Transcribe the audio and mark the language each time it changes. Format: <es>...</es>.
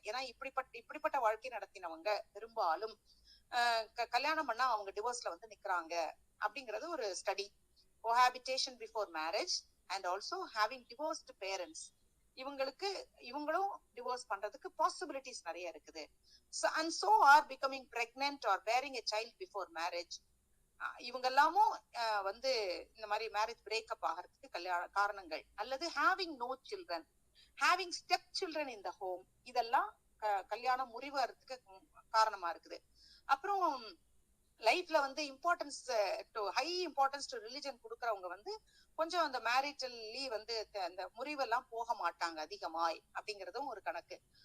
<ta>ஏன்னா இப்படிப்பட்ட வாழ்க்கை நடத்தினவங்க பெரும்பாலும் கல்யாணம் பண்ணா அவங்க டிவோர்ஸ்ல வந்து நிக்கிறாங்க அப்படிங்கறது ஒரு study. கோஹாபிடேஷன் before marriage and also having divorced parents, இவங்களும் டிவோர்ஸ் பண்றதுக்கு பாசிபிலிட்டிஸ் நிறைய இருக்குது.</ta> <en>and so are becoming pregnant or bearing a child before marriage.</en> <ta>இவங்க எல்லாமும் வந்து இந்த மாதிரி மேரேஜ் பிரேக்கப் ஆகிறதுக்கு காரணங்கள். அல்லது having no children, having step children in the home, இதெல்லாம் கல்யாணம் முறிவதுக்கு காரணமா இருக்குது. அப்புறம் லைஃப்ல வந்து ஹை இம்பார்ட்டன்ஸ் டு ரிலிஜன் கொடுக்கறவங்க வந்து கொஞ்சம் அந்த மேரிட்டல்லி வந்து அந்த முறிவெல்லாம் போக மாட்டாங்க அதிகமாய் அப்படிங்கறதும் ஒரு கணக்கு.</ta>